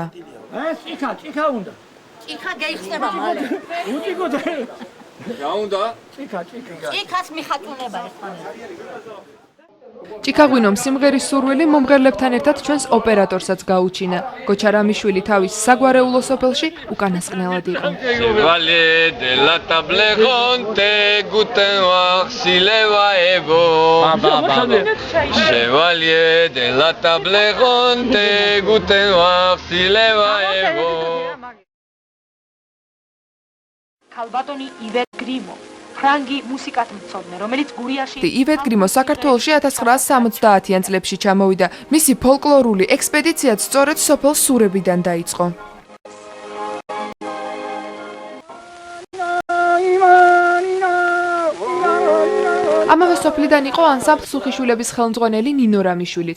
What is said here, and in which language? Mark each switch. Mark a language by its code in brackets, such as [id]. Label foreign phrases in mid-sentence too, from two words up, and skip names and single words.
[ka] ჭიქა უნდა. ჭიქა გაიხსნება მალე. უტიკოთე. რა უნდა? ჭიქას მიხატუნება ერთმანეთს. ჭიქაღვინომ სიმღერის სურვილი მომღერლებთან ერთად ჩვენს ოპერატორსაც გაუჩინა. გოჩა რამიშვილი თავის საგვარეულო სოფელში უკანასკნელად იყო. [fr] Chevalier de la table ronde, [de] guten Tag, [fr] Silevaevo. Chevalier de la table ronde, [de] guten Tag, [fr] Silevaevo. [ka] ქალბატონი ივეტ გრიმო ფრანგი მუსიკათმცოდნე, რომელიც გურიაში ივეტ გრიმო საქართველოში 1970-იან წლებში ჩამოვიდა. მისი ფოლკლორული ექსპედიციაც სწორედ სოფელ სურებიდან დაიწყო. ამავე სოფლიდან იყო ანსამბლ სუხიშვილების ხელმძღვანელი ნინო რამიშვილიც.